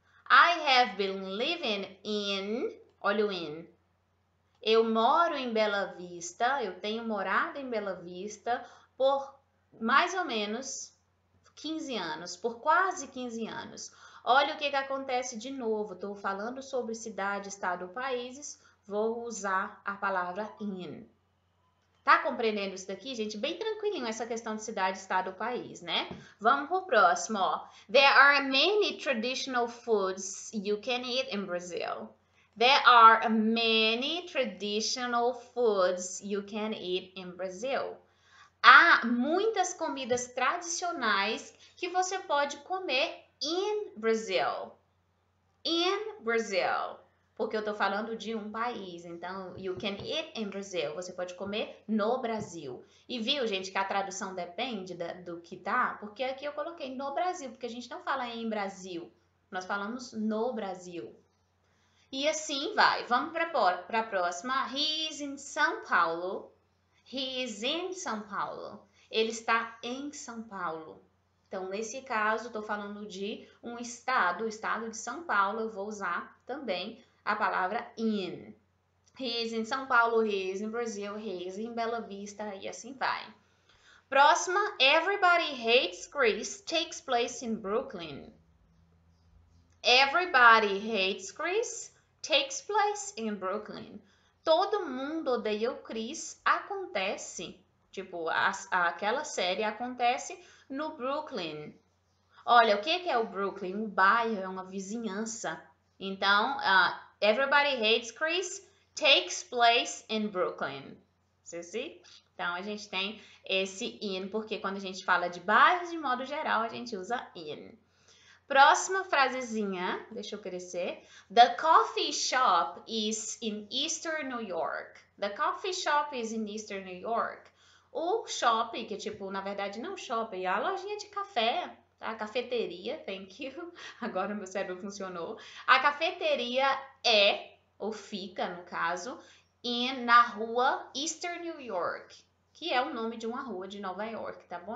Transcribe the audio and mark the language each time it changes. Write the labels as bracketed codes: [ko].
[en] I have been living in, [pt] olha o [en] in. [pt] Eu moro em Bela Vista, eu tenho morado em Bela Vista por mais ou menos 15 anos, por quase 15 anos. Olha o que acontece de novo. Estou falando sobre cidade, estado, países. Vou usar a palavra in. Tá compreendendo isso daqui, gente? Bem tranquilinho essa questão de cidade, estado, país, né? Vamos pro próximo, ó. [en] There are many traditional foods you can eat in Brazil. There are many traditional foods you can eat in Brazil. [pt] Há muitas comidas tradicionais que você pode comer [en] in Brazil. In Brazil. [pt] Porque eu estou falando de um país. Então, [en] you can eat in Brazil. [pt] Você pode comer no Brasil. E viu, gente, que a tradução depende do que tá? Porque aqui eu coloquei no Brasil, porque a gente não fala em Brasil. Nós falamos no Brasil. E assim vai. Vamos para a próxima. [en] He is in São Paulo. He is in São Paulo. [pt] Ele está em São Paulo. Então, nesse caso, estou falando de um estado, o estado de São Paulo, eu vou usar também a palavra in. [en] He is in São Paulo, he is in Brazil, he is in Bela Vista [pt] e assim vai. Próxima, [en] Everybody Hates Chris takes place in Brooklyn. Everybody Hates Chris takes place in Brooklyn. [pt] Todo mundo odeia o Chris acontece, tipo, aquela série acontece no Brooklyn. Olha, o que é o Brooklyn? Um bairro, é uma vizinhança. Então, [en] Everybody Hates Chris takes place in Brooklyn. [pt] Você [en] see? [pt] Então, a gente tem esse in, porque quando a gente fala de bairros, de modo geral, a gente usa in. Próxima frasezinha, deixa eu crescer. [en] The coffee shop is in Eastern New York. The coffee shop is in Eastern New York. [pt] O shopping, que tipo, na verdade não shopping, é a lojinha de café, tá? A cafeteria, [en] thank you. [pt] Agora meu cérebro funcionou. A cafeteria é, ou fica no caso, na rua Eastern New York, que é o nome de uma rua de Nova York, tá bom?